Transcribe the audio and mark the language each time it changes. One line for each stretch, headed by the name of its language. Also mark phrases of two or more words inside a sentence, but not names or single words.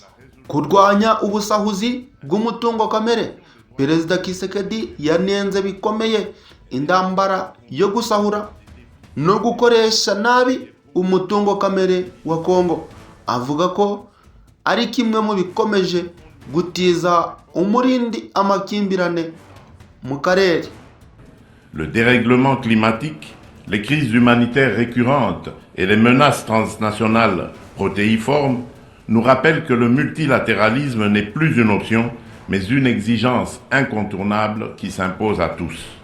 Kinyarwanda: Kurwanya ubusahuzi bw'umutungo kamere, Perezida Tshisekedi yanenze bikomeye indambara yo gusahura no gukoresha nabi umutungo kamere wa Kongo. Avuga ko ari kimwe mu bikomeje gutiza umurindi amakimbirane mu karere.
French: Le dérèglement climatique, les crises humanitaires récurrentes et les menaces transnationales protéiformes nous rappellent que le multilatéralisme n'est plus une option, mais une exigence incontournable qui s'impose à tous.